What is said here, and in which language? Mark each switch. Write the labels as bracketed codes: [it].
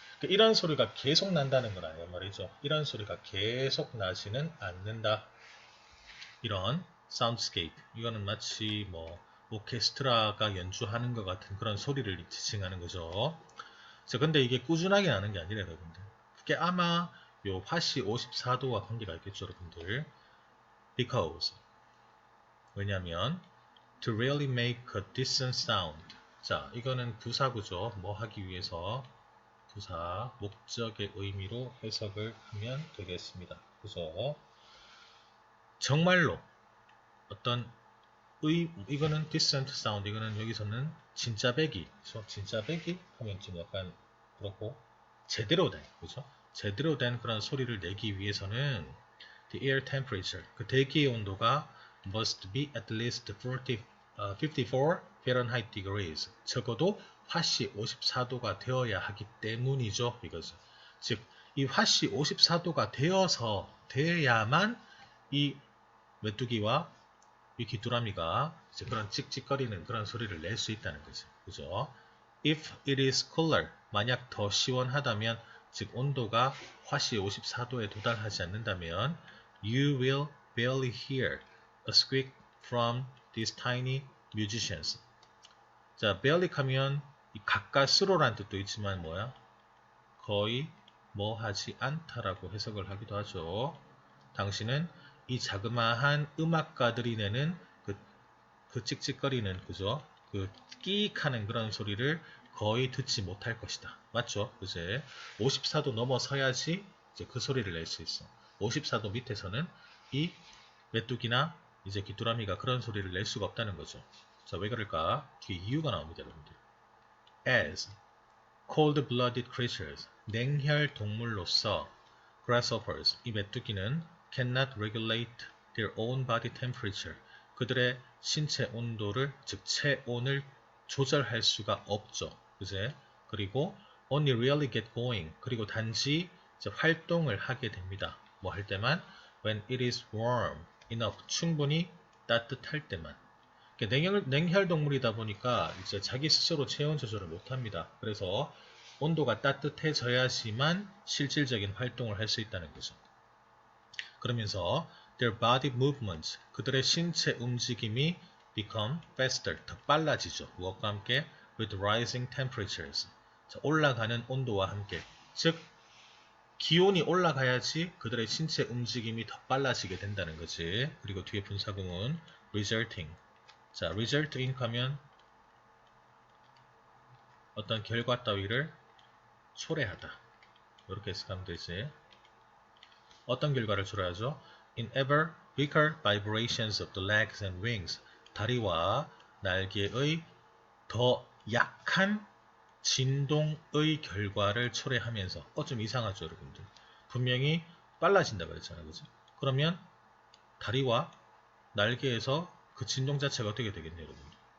[ko] 그러니까 이런 소리가 계속 난다는 건 아니란 말이죠. 이런 소리가 계속 나지는 않는다. 이런 soundscape, 이거는 마치 뭐 오케스트라가 연주하는 것 같은 그런 소리를 지칭하는 거죠. 자, 근데 이게 꾸준하게 나는 게 아니라 여러분들. 그게 아마 요 화씨 54도와 관계가 있겠죠, 여러분들. [en] Because, [ko] 왜냐면 [en] to really make a decent sound. [ko] 자, 이거는 부사구죠. 뭐 하기 위해서 부사, 목적의 의미로 해석을 하면 되겠습니다. 그죠? 정말로 어떤 이거는 decent sound, 이거는 여기서는 진짜 배기, 그렇죠? 진짜 배기 하면 좀 약간 그렇고 제대로 된, 그렇죠? 제대로 된 그런 소리를 내기 위해서는 [en] the air temperature, [ko] 그 대기의 온도가 [en] must be at least 54 Fahrenheit degrees, [ko] 적어도 화씨 54도가 되어야 하기 때문이죠. 이거죠. 즉, 이 화씨 54도가 되어야만 이 메뚜기와 이 귀뚜라미가 이제 그런 찍찍거리는 그런 소리를 낼 수 있다는 거죠. 그죠? [en] If it is cooler, [ko] 만약 더 시원하다면, 즉 온도가 화씨 54도에 도달하지 않는다면, [en] you will barely hear a squeak from these tiny musicians. [ko] 자, barely 하면 가까스로란 뜻도 있지만 뭐야? 거의 뭐 하지 않다라고 해석을 하기도 하죠. 당신은 이 자그마한 음악가들이 내는 그 찍찍거리는, 그죠? 그 끼익하는 그런 소리를 거의 듣지 못할 것이다. 맞죠? 그제 54도 넘어서야지 이제 그 소리를 낼 수 있어. 54도 밑에서는 이 메뚜기나 이제 귀뚜라미가 그런 소리를 낼 수가 없다는 거죠. 자, 왜 그럴까? 뒤에 이유가 나옵니다, 여러분들. [en] As cold-blooded creatures, [ko] 냉혈 동물로서 [en] grasshoppers, [ko] 이 메뚜기는 [en] cannot regulate their own body temperature, [ko] 그들의 신체 온도를, 즉 체온을 조절할 수가 없죠. 그제? [en] 그리고 only really get going. [ko] 그리고 단지 이제 활동을 하게 됩니다. 뭐 할 때만? [en] When it is warm enough. [ko] 충분히 따뜻할 때만. 냉혈 동물이다 보니까 이제 자기 스스로 체온 조절을 못 합니다. 그래서 온도가 따뜻해져야지만 실질적인 활동을 할 수 있다는 거죠. 그러면서 [en] their body movements, [ko] 그들의 신체 움직임이 [en] become faster, [ko] 더 빨라지죠. 무엇과 함께? [en] with rising temperatures. [ko] 자, 올라가는 온도와 함께. 즉 기온이 올라가야지 그들의 신체 움직임이 더 빨라지게 된다는 거지. 그리고 뒤에 분사구문 resulting. 자, result in 하면 어떤 결과 따위를 초래하다. 이렇게 해석하면 되지. 어떤 결과를 초래하죠? [en] In ever weaker vibrations of the legs and wings. [ko] 다리와 날개의 더 약한 진동의 결과를 초래하면서 좀 이상하죠, 여러분들. 분명히 빨라진다 그랬잖아요, 그죠? 그러면 다리와 날개에서 그 진동 자체가 어떻게 되겠네요, 여러분들?